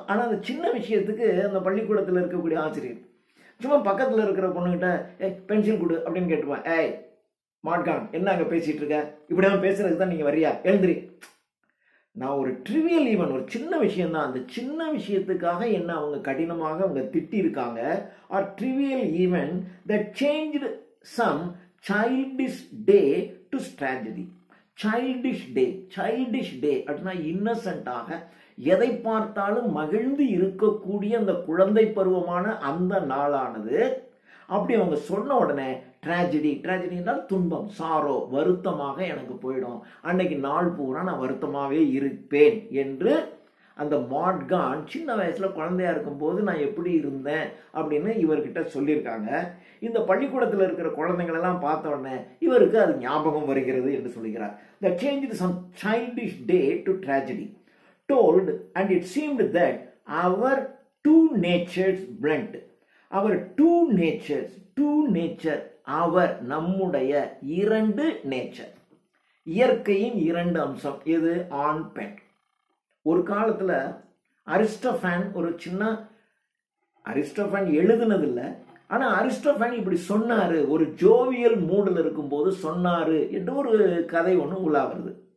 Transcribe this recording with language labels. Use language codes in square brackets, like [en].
[ta] ஆனால் அந்த சின்ன விஷயத்துக்கு அந்த பள்ளிக்கூடத்தில் இருக்கக்கூடிய ஆசிரியர் சும்மா பக்கத்தில் இருக்கிற பொண்ணுகிட்ட பென்சில் கொடு அப்படின்னு கேட்டுப்பான். ஏய் மாட்கான் என்ன அங்கே பேசிட்டு இருக்க, இப்படிதான் பேசுறதுக்கு தான் நீங்க வரியா, எழுந்திரி. நான் ஒரு [en] trivial event [ta] ஒரு சின்ன விஷயம் தான், அந்த சின்ன விஷயத்துக்காக என்ன அவங்க கடினமாக அவங்க திட்டி இருக்காங்க. [en] Are trivial event that changed some childish day to tragedy. [ta] childish day அப்படின்னா இன்னசென்ட்டாக எதை பார்த்தாலும் மகிழ்ந்து இருக்கக்கூடிய அந்த குழந்தை பருவமான அந்த நாளானது அப்படி அவங்க சொன்ன உடனே ட்ராஜடி என்றால் துன்பம், சாரோ, வருத்தமாக எனக்கு போயிடும், அன்னைக்கு நாள் பூரா நான் வருத்தமாகவே இருப்பேன் என்று அந்த மாட்கான் சின்ன வயசுல குழந்தையா இருக்கும் போது நான் எப்படி இருந்தேன் அப்படின்னு இவர்கிட்ட சொல்லியிருக்காங்க. இந்த பள்ளிக்கூடத்தில் இருக்கிற குழந்தைகள் எல்லாம் பார்த்த உடனே இவருக்கு அது ஞாபகம் வருகிறது என்று சொல்கிறார். [en] The changed some childish day to tragedy told and it seemed that our two natures blent. Our two nature [ta] அவர் நம்முடைய இரண்டு நேச்சர், இயற்கையின் இரண்டு அம்சம் எது, ஆண் பெண். ஒரு காலத்துல அரிஸ்டோஃபான் ஒரு சின்ன அரிஸ்டோஃபான் எழுதுனதில்லை, ஆனா அரிஸ்டோஃபான் இப்படி சொன்னாரு, ஒரு ஜோவியல் மூடில் இருக்கும்போது சொன்னாரு என்று ஒரு கதை ஒன்று உலா வருது.